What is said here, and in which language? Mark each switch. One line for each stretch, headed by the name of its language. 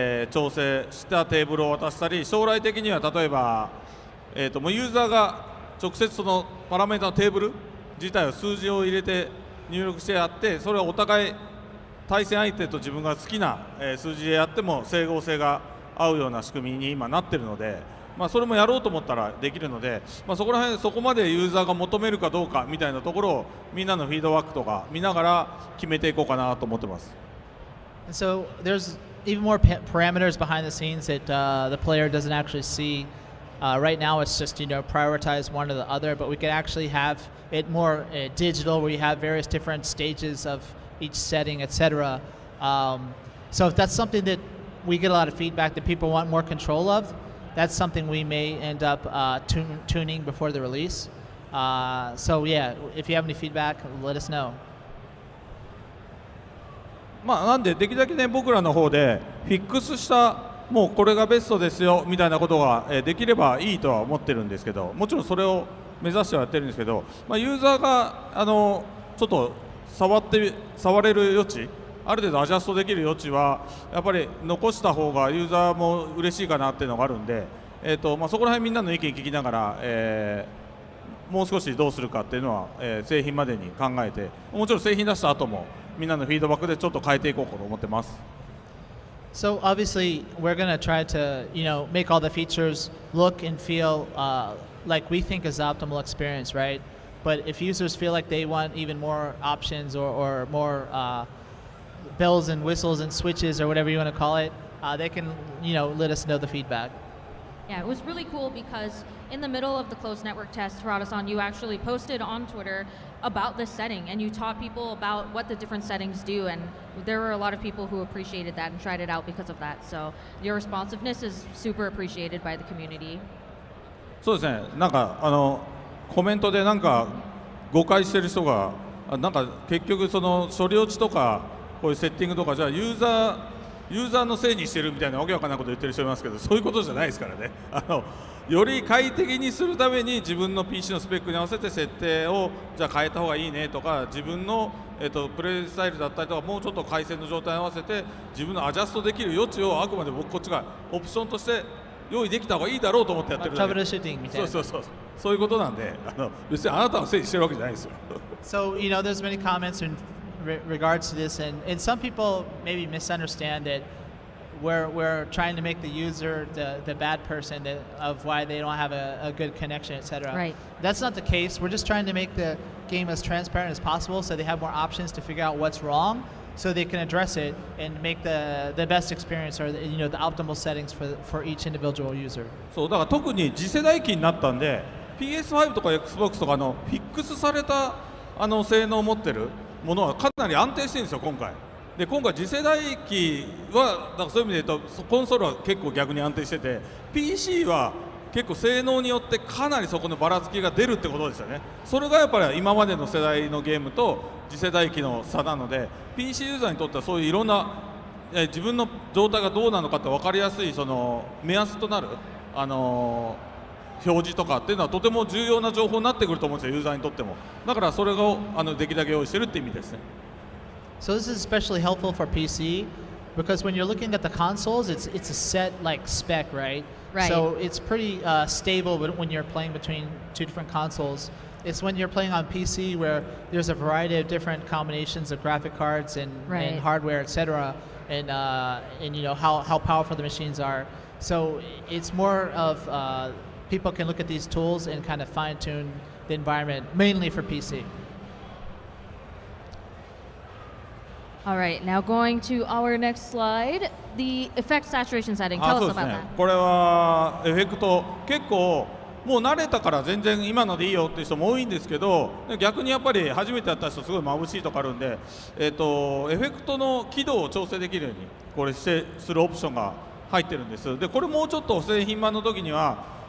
Japanese: 調整したテーブルを渡したり、将来的には例えば、もうユーザーが直接そのパラメータのテーブル自体を数字を入れて入力してやって、それをお互い対戦相手と自分が好きな、数字でやっても整合性が合うような仕組みに今なってるので、それもやろうと思ったらできるので、そこら辺そこまでユーザーが求めるかどうかみたいなところをみんなのフィードバックとか見ながら決めていこうかなと思ってます。
English: So there's even more parameters behind the scenes that the player doesn't actually see. Right now it's just prioritize one or the other, but we could actually have it more digital where you have various different stages of each setting, etc. So if that's something that we get a lot of feedback that people want more control of, that's something we may end up tuning before the release. So yeah, if you have any feedback, let us know.
Japanese: まあなんでできるだけね僕らの方でフィックスしたもうこれがベストですよみたいなことができればいいとは思ってるんですけど、もちろんそれを目指してはやってるんですけど、まあ、ユーザーがちょっと触れる余地、ある程度アジャストできる余地はやっぱり残した方がユーザーも嬉しいかなっていうのがあるんで、まあ、そこら辺みんなの意見聞きながら、もう少しどうするかっていうのは、製品までに考えて、もちろん製品出した後もみんなのフィードバックでちょっと変えていこうと思ってます。
English: So obviously, we're going to try to, make all the features look and feel like we think is the optimal experience, right? But if users feel like they want even more options or more bells and whistles and switches or whatever you want to call it, they can, let us know the feedback. Yeah, it was really cool because in the middle of the closed network test, Harada-san, you actually posted on Twitter about this setting and you taught people about what the different settings do, and there were a lot of people who appreciated that and tried it out because of that. So your responsiveness is super appreciated by the community.
Japanese: そうですね、なんかコメントでなんか誤解してる人がなんか結局その処理落ちとかこういうセッティングとかじゃあユーザーのせいにしてるみたいなわけわかんないこと言ってる人いますけど、そういうことじゃないですからね。より快適にするために自分の PC のスペックに合わせて設定をじゃあ変えた方がいいねとか、自分の、プレイスタイルだったりとかもうちょっと回線の状態に合わせて自分のアジャストできる余地をあくまで僕こっちがオプションとして用意できた方がいいだろうと思ってやってるだけ。そういうことなんで、別にあなたのせいにしてるわけじゃないですよ。
English: So there's many comments in regards to this, and some people maybe misunderstand that we're trying to make the user the bad person of why they don't have a good connection, etc. Right. That's not the case. We're just trying to make the game as transparent as possible so they have more options to figure out what's wrong, so they can address it and make the best experience or the optimal settings for each individual user.
Japanese: そうだから特に次世代機になったんで PS5 とか Xbox とかフィックスされた性能を持ってるものはかなり安定してるんですよ今回。で今回次世代機はだからそういう意味で言うとコンソールは結構逆に安定してて PC は結構性能によってかなりそこのばらつきが出るってことですよね。それがやっぱり今までの世代のゲームと次世代機の差なので PC ユーザーにとってはそういういろんな自分の状態がどうなのかって分かりやすいその目安となる表示とかっていうのはとても重要な情報になってくると思うんですよユーザーにとっても。だからそれをできるだけ用意してるって意味ですね。
English: So this is especially helpful for PC because when you're looking at the consoles, it's a set spec, right? Right. So it's pretty stable when you're playing between two different consoles. It's when you're playing on PC where there's a variety of different combinations of graphic cards and hardware, etc. And how powerful the machines are. So it's more of people can look at these tools and kind of fine-tune the environment, mainly for PC. All right, now going to our next slide, the effect saturation setting. Tell us about that.
Japanese: これはエフェクト結構もう慣れたから全然今のでいいよっていう人も多いんですけど、逆にやっぱり初めてやった人すごい眩しいとかあるんで、エフェクトの輝度を調整できるようにこれするオプションが入ってるんです。でこれもうちょっと製品版の時には、